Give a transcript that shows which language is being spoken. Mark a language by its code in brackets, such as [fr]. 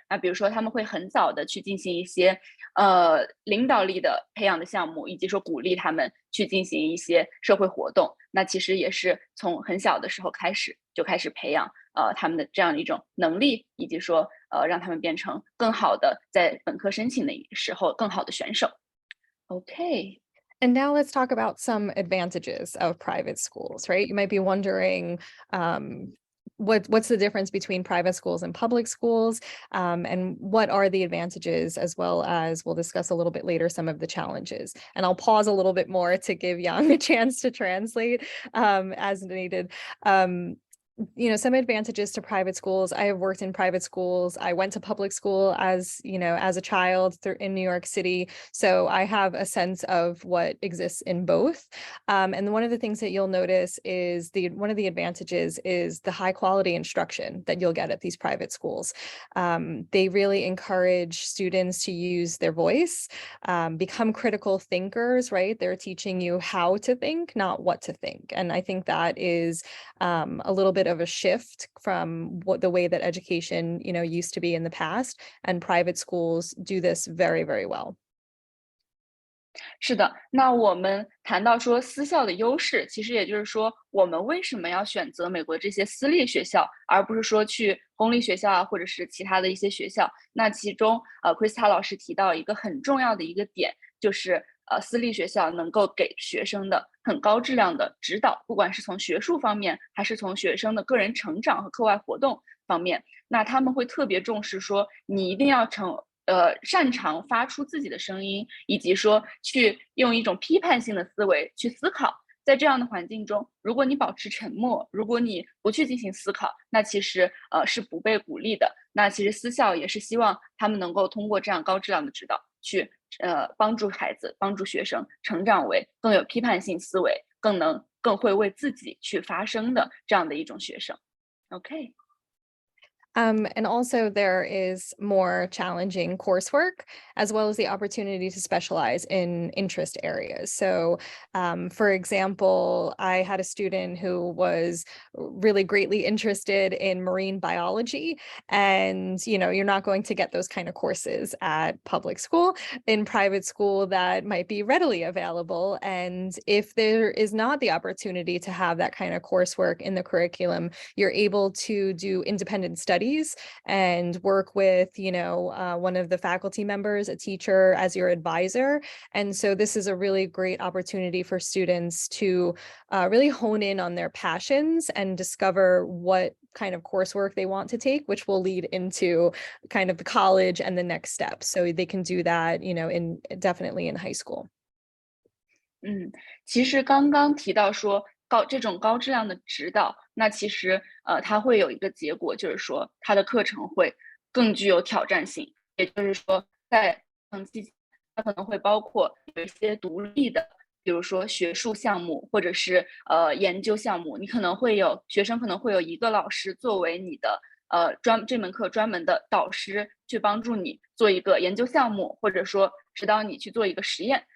[zh] 那比如说他们会很早的去进行一些领导力的培养的项目，以及说鼓励他们去进行一些社会活动。那其实也是从很小的时候开始培养他们的这样一种能力，以及说让他们变成更好的在本科申请的时候更好的选手。 [en] Okay. And now let's talk about some advantages of private schools, right? You might be wondering, what's the difference between private schools and public schools, and what are the advantages, as well as we'll discuss a little bit later some of the challenges. And I'll pause a little bit more to give Yang a chance to translate as needed. some advantages to private schools. I have worked in private schools. I went to public school as a child in New York City. So I have a sense of what exists in both. And one of the things that you'll notice is one of the advantages is the high quality instruction that you'll get at these private schools. They really encourage students to use their voice, become critical thinkers, right? They're teaching you how to think, not what to think. And I think that is a little bit of a shift from the way that education, used to be in the past, and private schools do this very, very well. [zh] 是的，那我们谈到说私校的优势，其实也就是说，我们为什么要选择美国这些私立学校，而不是说去公立学校啊，或者是其他的一些学校？那其中，Krista 老师提到一个很重要的一个点，就是私立学校能够给学生的很高质量的指导，不管是从学术方面，还是从学生的个人成长和课外活动方面，那他们会特别重视说，你一定要擅长发出自己的声音，以及说去用一种批判性的思维去思考。在这样的环境中，如果你保持沉默，如果你不去进行思考，那其实是不被鼓励的。那其实私校也是希望他们能够通过这样高质量的指导，去帮助孩子、帮助学生成长为更有批判性思维、更会为自己去发声的这样的一种学生。 [en] OK。 And also there is more challenging coursework, as well as the opportunity to specialize in interest areas. So, for example, I had a student who was really greatly interested in marine biology, and you're not going to get those kind of courses at public school. In private school, that might be readily available. And if there is not the opportunity to have that kind of coursework in the curriculum, you're able to do independent studies and work with, one of the faculty members, a teacher, as your advisor. And so this is a really great opportunity for students to really hone in on their passions and discover what kind of coursework they want to take, which will lead into kind of the college and the next step. So they can do that, definitely in high school. [zh] 其实刚刚提到说这种高质量的指导，那其实它会有一个结果，就是说它的课程会更具有挑战性。也就是说，在期间，它可能会包括有一些独立的，比如说学术项目或者是研究项目，学生可能会有一个老师作为你的这门课专门的导师，去帮助你做一个研究项目，或者说指导你去做一个实验。